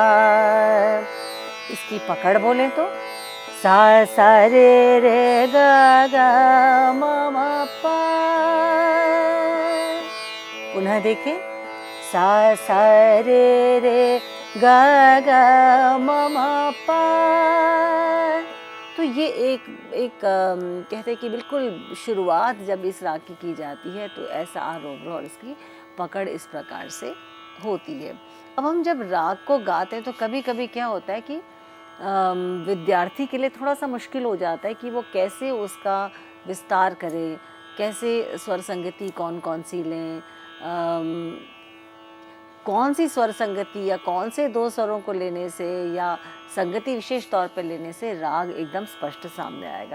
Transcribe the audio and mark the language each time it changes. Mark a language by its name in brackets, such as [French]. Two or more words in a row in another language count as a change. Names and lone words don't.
[Hindi] इसकी पकड़ बोले तो सा रे ग म म पा। पुनः देखें, सा रे ग म म पा। तो ये एक कहते हैं कि बिल्कुल शुरुआत जब इस राग की जाती है तो ऐसा आरोह अवरोह और इसकी पकड़ इस प्रकार से होती है। अब हम जब राग को गाते हैं तो कभी कभी क्या होता है कि विद्यार्थी के लिए थोड़ा सा मुश्किल हो जाता है कि वो कैसे उसका विस्तार करे, कैसे स्वर संगति कौन कौन सी लें, कौन सी स्वर संगति या कौन से 2 स्वरों को लेने से या संगति विशेष तौर पर लेने से राग एकदम स्पष्ट सामने आएगा।